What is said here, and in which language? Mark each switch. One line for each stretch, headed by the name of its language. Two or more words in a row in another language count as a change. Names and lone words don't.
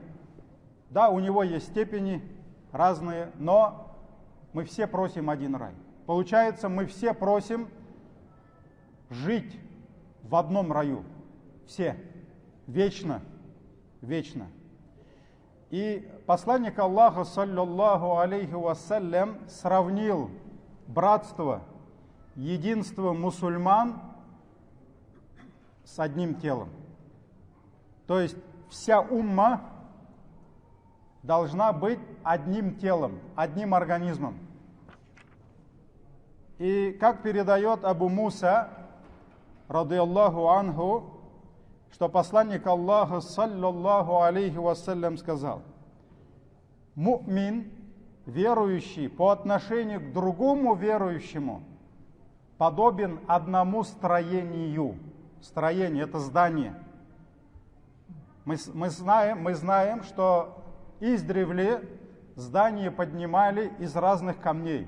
Russian: Да, у Него есть степени разные, но мы все просим один рай. Получается, мы все просим жить в одном раю. Все. Вечно. И посланник Аллаха,
Arabic: صلى الله عليه وسلم,
Russian: сравнил братство, единство мусульман с одним телом. То есть вся умма должна быть одним телом, одним организмом. И как передает Абу Муса,
Arabic: رضي الله عنه,
Russian: что посланник Аллаха,
Arabic: صلى الله عليه وسلم,
Russian: сказал: му'мин, верующий, по отношению к другому верующему, подобен одному строению. Строение – это здание. Мы знаем, что издревле здания поднимали из разных камней.